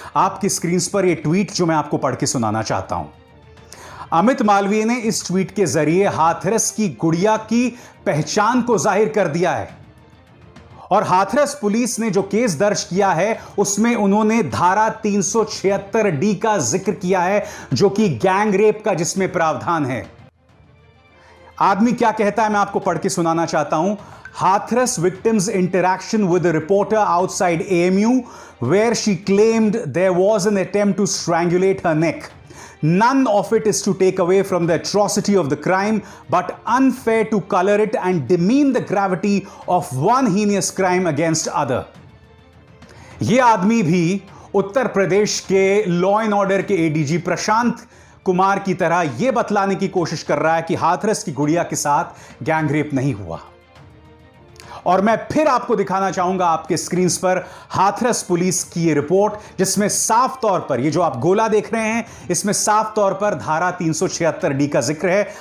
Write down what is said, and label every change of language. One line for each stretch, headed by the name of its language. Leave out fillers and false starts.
Hindi: आपकी स्क्रीन पर यह ट्वीट जो मैं आपको पढ़ के सुनाना चाहता हूं। अमित मालवीय ने इस ट्वीट के जरिए हाथरस की गुड़िया की पहचान को जाहिर कर दिया है, और हाथरस पुलिस ने जो केस दर्ज किया है उसमें उन्होंने धारा 376D का जिक्र किया है, जो कि गैंग रेप का जिसमें प्रावधान है। आदमी क्या कहता है मैं आपको पढ़ के सुनाना चाहता हूं।
English: Hathras victim's interaction with a reporter outside AMU, where she claimed there was an attempt to strangulate her neck. None of it is to take away from the atrocity of the crime, but unfair to color it and demean the gravity of one heinous crime against other.
Hindi: यह आदमी भी उत्तर प्रदेश के law and order के ADG Prashant Kumar की तरह यह बतलाने की कोशिश कर रहा है कि हाथरस की गुड़िया के साथ गैंग रेप नहीं हुआ। और मैं फिर आपको दिखाना चाहूंगा आपके स्क्रीन पर हाथरस पुलिस की ये रिपोर्ट, जिसमें साफ तौर पर ये जो आप गोला देख रहे हैं, इसमें साफ तौर पर धारा 376D का जिक्र है।